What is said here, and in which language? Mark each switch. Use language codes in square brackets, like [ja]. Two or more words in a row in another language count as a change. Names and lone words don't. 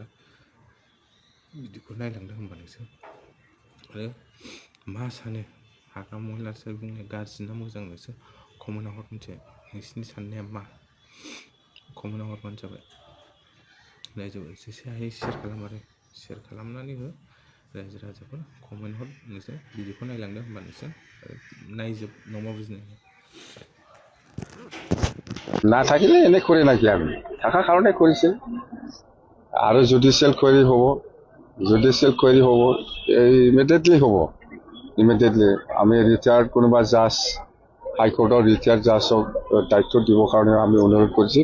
[brx] भिडिअखौ नायलांदों होनबा नोंसोर। आरो मा सानो हाग्रामा महिलारि बुंनाया गाज्रि ना मोजां नोंसोर कमेन्टआव हर मोनसे। नोंसिनि साननाया मा कमेन्टआव हरबानो जाबाय। रायजोफोर जेसे हायो शेयार खालाम, आरो शेयार खालामनानै हो रायजो राजाफोर। कमेन्ट हर नोंसोर। भिडिअखौ नायलांदों होनबा नोंसोर नायजोब, नङाबा बुजिनाय नङा। [as] নাথাকিলে এনে কৰি নাকি আমি থাকাৰ কাৰণে কৰিছিল। আৰু [en] judicial query [as] হ'ব, [en] judicial query [as] হ'ব, ইমিডিয়েটলি হ'ব। ইমিডিয়েটলি আমি ৰিটায়াৰ্ড কোনোবা জাজ, হাইকোৰ্টৰ ৰিটায়াৰ্ড জাজক দায়িত্ব দিবৰ কাৰণে আমি অনুৰোধ কৰিছোঁ।